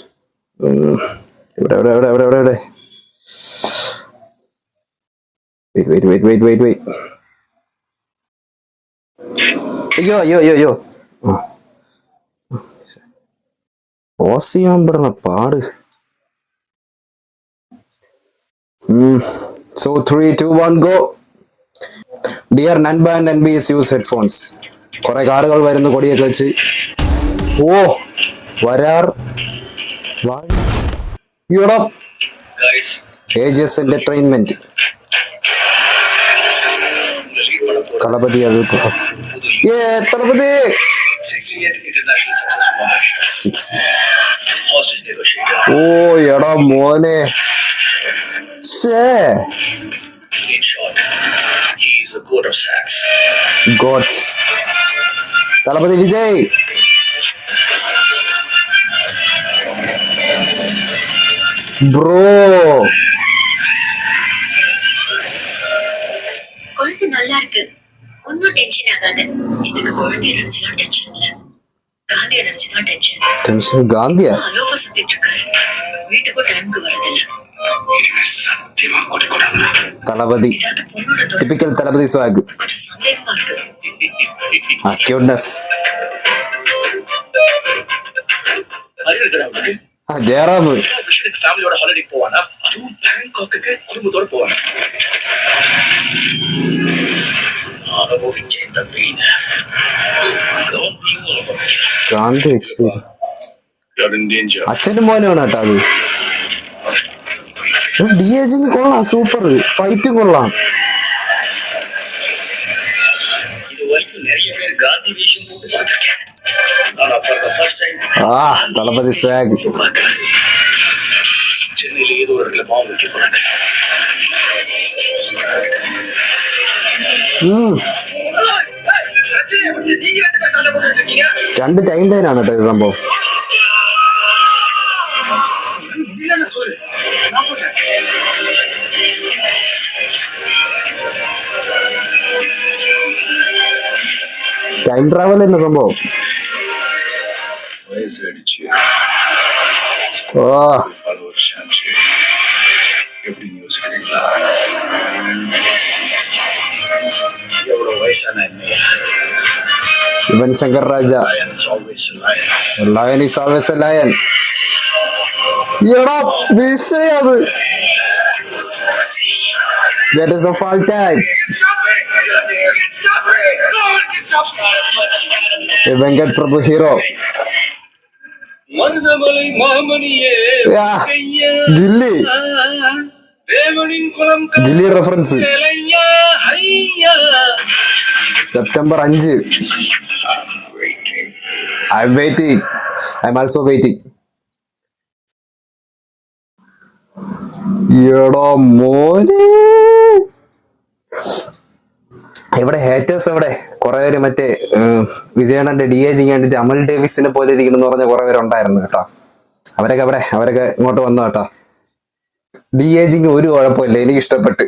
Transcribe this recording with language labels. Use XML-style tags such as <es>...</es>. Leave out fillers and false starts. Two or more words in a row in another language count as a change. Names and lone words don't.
<ml>ഇവിടെ വെയിറ്റ്. അയ്യോ പോസ് ചെയ്യാൻ പെടുന്ന പാട്.</ml> <en>So 3, 2, 1 go. Dear Nanba and NBS use headphones.</en> <ml>കുറെ കാറുകൾ വരുന്നു കൊടിയൊക്കെ വെച്ച്. ഓ വരാർ ഏജസ് എന്റർടൈൻമെന്റ് കളപതി. അത് തളപതി ഓ എടാ മോനെ.</ml> <en>God.</en> <ml>തളപതി വിജയ്. ബ്രോ</ml> <ta>குழந்தை நல்லா இருக்கு, ஒன்னும் டென்ஷன் ஆகாது. எனக்கு குழந்தைய நினைச்சுதான் டென்ஷன் இல்ல, காந்திய நினைச்சுதான் டென்ஷன்.</ta> <ml>ടെൻഷൻ ഗാന്ധിയാ?</ml> <ta>அலோவா சுத்திட்டு இருக்காரு, வீட்டுக்கும் டைமுக்கு வரதில்ல.</ta> <ml>തളപതി ടിപ്പിക്കൽ തളപതി സ്വാഗ്.</ml> <ta>கொஞ்சம் சந்தேகமா இருக்கு.</ta> <ml>ക്യൂട്ട്നെസ്. ജയറാം</ml> <en>family holiday</en> <ta>போவானா, அதுவும் பேங்காக்குக்கு குடும்பத்தோட போவானா. அனுபவிச்சேன் தம்பி.</ta> <ml>ഗാന്ധി എക്സ്പീരിയൻസ്. അച്ഛനും മോനാണ് കേട്ടോ അത്. DAG കൊള്ളാം,</ml> <en>super fight</en> <ml>കൊള്ളാം. തളപതി സ്വാഗ്.</ml> <ta>சென்னையில ஏதோ ஒரு இடத்துல பாம்பு வைக்க போறாங்க.</ta> <ml>രണ്ട്</ml> <en>time line</en> <ml>ആണ് കേട്ടോ ഇത് സംഭവം.</ml> <en>time travel</en> <ml>തന്നെ സംഭവം. ഓ</ml> <ta>எப்படி யோசிக்கிறீங்களா? எவ்வளவு வயசான என்னையா?</ta> <en>യുവൻ ശങ്കർ രാജ. lion is always a lion.</en> <ml>എടാ വിഷയം അത്.</ml> <en>That is of all time.</en> <ml>വെങ്കട് പ്രഭു ഹീറോ.</ml> <ta>மருதமலை மாமணியே</ta> <ml>ഗില്ലി. ഗില്ലി റെഫറൻസ്. സെപ്റ്റംബർ 5.</ml> <en>I'm waiting. I'm also waiting.</en> <ml>എടോ മോനെ, ഇവിടെ ഹേറ്റേഴ്സ് എവിടെ? കുറെ പേര് മറ്റേ വിജയണ്ണന്റെ DAG കണ്ടിട്ട് അമൽ ഡേവിസിനെ പോലെ ഇരിക്കുന്നു പറഞ്ഞ കുറെ പേരുണ്ടായിരുന്നു കേട്ടോ. അവരൊക്കെ ഇങ്ങോട്ട് വന്നു കേട്ടോ. DAG ഒരു കുഴപ്പമില്ല, എനിക്ക് ഇഷ്ടപ്പെട്ട്.</ml>